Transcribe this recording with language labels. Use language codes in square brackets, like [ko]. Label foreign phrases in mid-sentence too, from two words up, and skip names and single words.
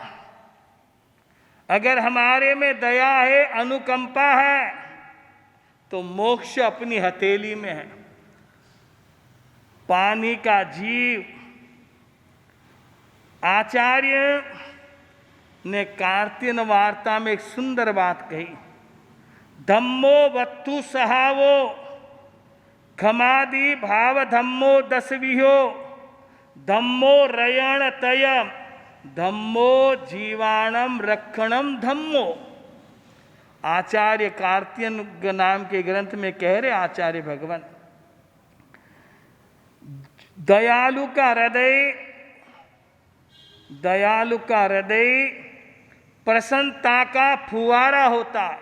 [hi] अगर हमारे में दया है, अनुकंपा है, तो मोक्ष अपनी हथेली में है। पानी का जीव। आचार्य ने कार्तिक वार्ता में एक सुंदर बात कही। [pra] धम्मो वत्तु सहावो खमादि भाव धम्मो दसविहो धम्मो रयण तय धम्मो जीवाणम रक्षणम धम्मो। [hi] आचार्य कार्तिक नाम के ग्रंथ में कह रहे आचार्य भगवान, दयालु का हृदय प्रसन्नता का फुवारा होता है।